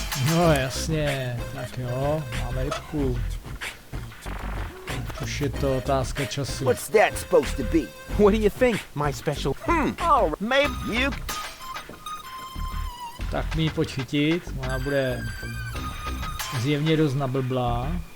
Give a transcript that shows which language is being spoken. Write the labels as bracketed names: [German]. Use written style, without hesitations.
[Czech] No jasně, tak jo, máme rybku. Už je to otázka času. [English] What's that supposed to be? What do you think? My special... All right, maybe you... [Czech] Tak mi ji počítit, ona bude zjevně dost nablblá.